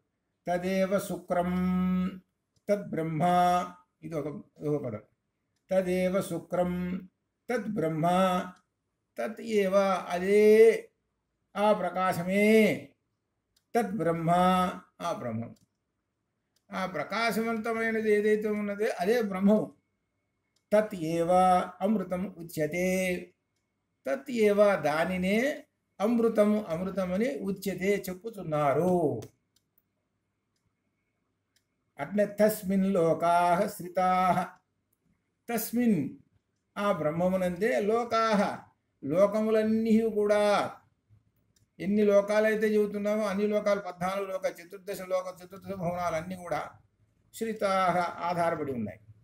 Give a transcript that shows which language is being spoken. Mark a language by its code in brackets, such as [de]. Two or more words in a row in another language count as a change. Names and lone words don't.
[sa] తదేవ శుక్రం తద్బ్రహ్మ, [te] ఇది ఒక పదం. [sa] తదేవ శుక్రం తద్బ్రహ్మ, తత్ ఏవ [te] అదే ఆ ప్రకాశమే, [sa] తద్బ్రహ్మ [te] ఆ బ్రహ్మం. ఆ ప్రకాశవంతమైనది ఏదైతే ఉన్నదో అదే బ్రహ్మం. [sa] తత్ ఏవ అమృతం ఉచ్యతే, తత్ ఏవ [te] దానినే అమృతము అమృతమని [sa] ఉచ్యతే చెప్పుతున్నారు. అట్నే తస్మిన్ లోకాః శ్రితాః, [te] తస్మిన్ ఆ బ్రహ్మమునందే లోకాః లోకములన్నీ కూడా, ఎన్ని లోకాలైతే చెబుతున్నామో అన్ని లోకాలు 14 లోక చతుర్దశ భువనాలు అన్నీ కూడా శ్రితాః ఆధారపడి ఉన్నాయి.